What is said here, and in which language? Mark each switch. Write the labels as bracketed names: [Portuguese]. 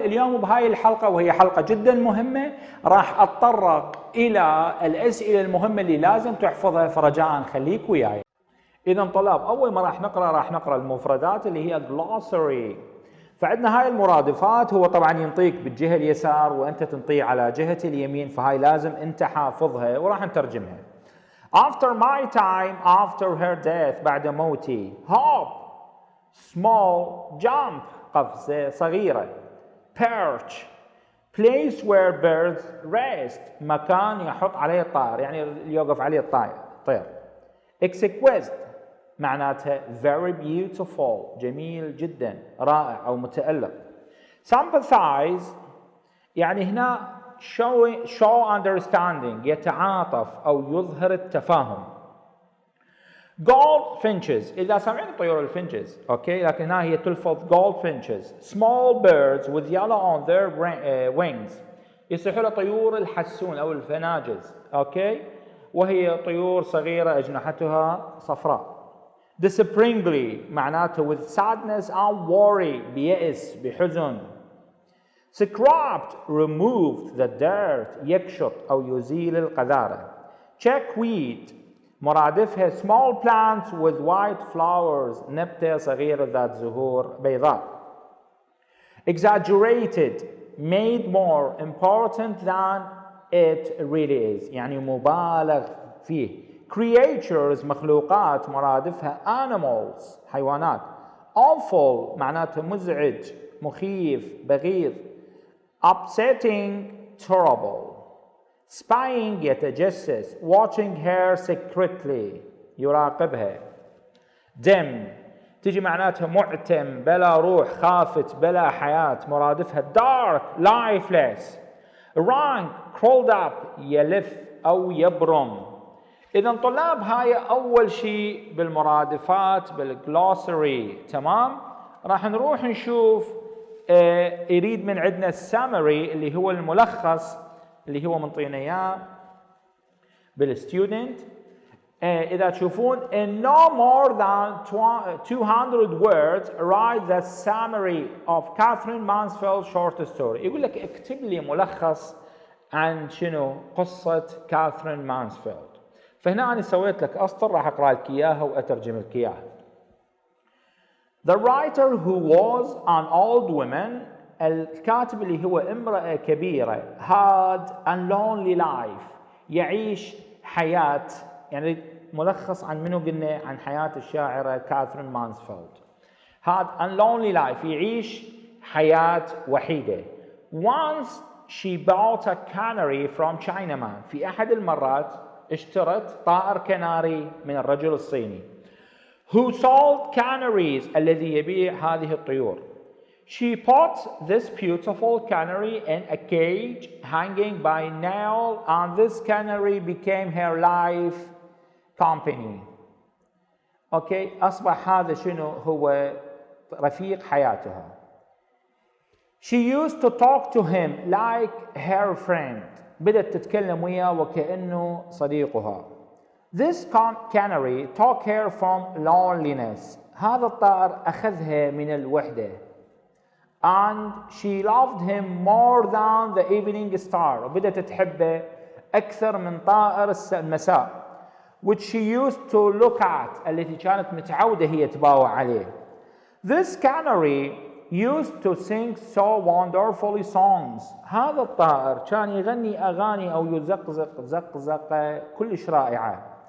[Arabic] اليوم بهاي الحلقة وهي حلقة جدا مهمة راح أتطرق إلى الأسئلة المهمة اللي لازم تحفظها، فرجاء خليك وياي. إذا طلاب، أول ما راح نقرأ المفردات اللي هي glossary. فعندنا هاي المرادفات، هو طبعا ينطيك بالجهة اليسار وأنت تنطيه على جهة اليمين، فهاي لازم أنت حافظها وراح نترجمها. [English] After my time, after her death، [Arabic] بعد موتي. [English] Hop، small jump، [Arabic] قفزة صغيرة. Perch، [English] place where birds rest، [Arabic] مكان يحط عليه الطائر، يعني يوقف عليه الطير. Exquisite معناتها [English] very beautiful، [Arabic] جميل جدا، رائع أو متألق. Sympathize يعني هنا [English] show understanding، [Arabic] يتعاطف أو يظهر التفاهم. Goldfinches، إذا سمعنا طيور الفنجز، أوكي، لكن هنا هي تلفظ goldfinches. [English] Small birds with yellow on their wings، [Arabic] يصيحوا له طيور الحسون أو الفناجز، أوكي، وهي طيور صغيرة أجنحتها صفراء. Despairingly معناته [English] with sadness and worry، [Arabic] بيأس بحزن. [English] Scraped removed the dirt، [Arabic] يكشط أو يزيل القذارة. Chickweed مرادفها [English] small plants with white flowers، [Arabic] نبتة صغيرة ذات زهور بيضاء. [English] Exaggerated made more important than it really is، [Arabic] يعني مبالغ فيه. Creatures مخلوقات مرادفها animals حيوانات. Awful معناته مزعج مخيف بغيض. [English] Upsetting terrible. Spying يتجسس. Watching her secretly يراقبها. [Arabic] Dim تجي معناتها معتم بلا روح خافت بلا حياة، مرادفها [English] dark lifeless. Rank crawled up [Arabic] يلف أو يبرم. إذا طلاب، هاي أول شيء بالمرادفات بالجلوسري، تمام؟ راح نروح نشوف يريد من عندنا السامري اللي هو الملخص اللي هو منطينا إياه بالستودنت. إذا تشوفون [English] in no more than 200 words write the summary of Catherine Mansfield's short story. [Arabic] يقول لك اكتب لي ملخص عن شنو قصة كاثرين مانسفيلد. فهنا أنا سويت لك أسطر راح أقرأ لك إياها وأترجم لك إياها. [English] The writer who was an old woman، [Arabic] الكاتب اللي هو امرأة كبيرة. [English] had a lonely life، [Arabic] يعيش حياة، يعني ملخص عن منو قلنا؟ عن حياة الشاعرة كاثرين مانسفيلد. [English] had a lonely life، [Arabic] يعيش حياة وحيدة. [English] Once she bought a canary from Chinaman، [Arabic] في أحد المرات اشترت طائر كناري من الرجل الصيني. [English] Who sold canaries، [Arabic] الذي يبيع هذه الطيور. [English] She put this beautiful canary in a cage hanging by nail, and this canary became her life company. [Arabic] اوكي، اصبح هذا شنو هو رفيق حياتها. [English] She used to talk to him like her friend، [Arabic] بدأت تتكلم وياه وكأنه صديقها. [English] This canary took her from loneliness، [Arabic] هذا الطائر أخذها من الوحدة. [English] And she loved him more than the evening star، [Arabic] وبدأت تحبه أكثر من طائر المساء. [English] Which she used to look at، [Arabic] التي كانت متعودة هي تباوع عليه. [English] This canary used to sing so wonderfully songs، [Arabic] هذا الطائر كان يغني أغاني أو يزقزق زقزقة كلش رائعة.